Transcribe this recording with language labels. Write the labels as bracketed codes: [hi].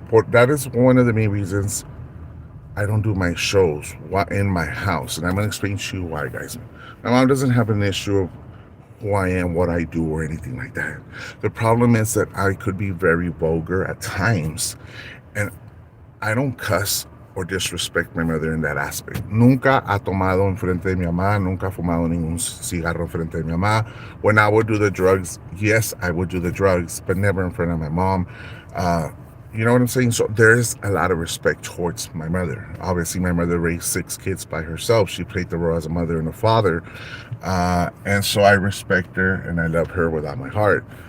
[en] That is one of the main reasons I don't do my shows in my house. And I'm going to explain to you why, guys. My mom doesn't have an issue of who I am, what I do, or anything like that. The problem is that I could be very vulgar at times. And I don't cuss or disrespect my mother in that aspect. [es] Nunca ha tomado enfrente de mi mamá, nunca ha fumado ningún cigarro enfrente de mi mamá. [en] When I would do the drugs, yes, I would do the drugs, but never in front of my mom. You know what I'm saying? So there's a lot of respect towards my mother. Obviously, my mother raised 6 kids by herself. She played the role as a mother and a father. And so I respect her and I love her with all my heart.